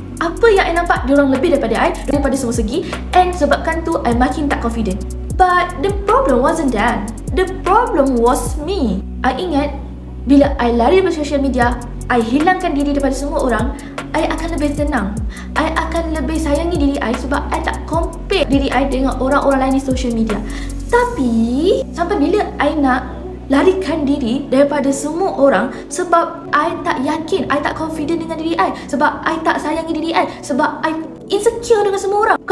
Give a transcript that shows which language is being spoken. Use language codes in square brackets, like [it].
[ms] Apa yang I nampak diorang lebih daripada I, daripada semua segi, and sebabkan tu I makin tak confident. [en] But the problem wasn't that. The problem was me. [ms] I ingat bila I lari daripada social media, I hilangkan diri daripada semua orang, I akan lebih tenang. I akan lebih sayangi diri I sebab I tak compare diri I dengan orang-orang lain di social media. Tapi sampai bila I nak larikan diri daripada semua orang sebab I tak yakin, I tak confident dengan diri I, sebab I tak sayangi diri I, sebab I insecure dengan semua orang.